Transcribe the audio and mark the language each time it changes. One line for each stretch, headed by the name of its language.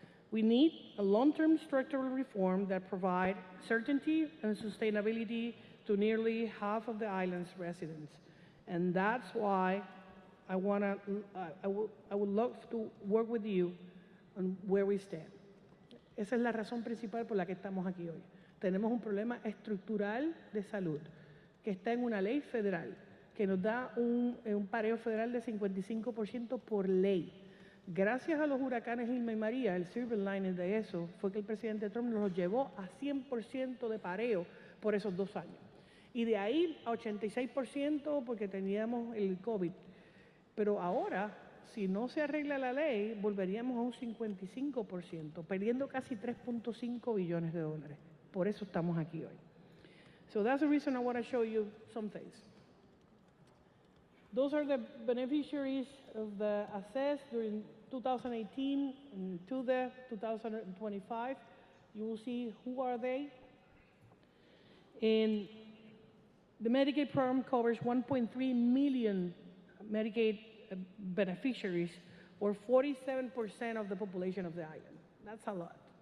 English: We need a long-term structural reform that provides certainty and sustainability to nearly half of the island's residents. And that's why I would love to work with you on where we stand.
Spanish: Esa es la razón principal por la que estamos aquí hoy. Tenemos un problema estructural de salud que está en una ley federal que nos da un pareo federal de 55% por ley. Gracias a los huracanes Irma y María, el
English: silver lining
Spanish: de eso fue que el presidente Trump nos llevó a 100% de pareo por esos 2 años. Y de ahí a 86% porque teníamos el COVID. Pero ahora, si no se arregla la ley, volveríamos a un 55%, perdiendo casi 3.5 billones de dólares. Por eso estamos aquí hoy.
English: So that's the reason I want to show you some things. Those are the beneficiaries of the assess during 2018 to the 2025. You will see who are they. And the Medicaid program covers 1.3 million Medicaid beneficiaries, or 47% of the population of the island. That's a lot.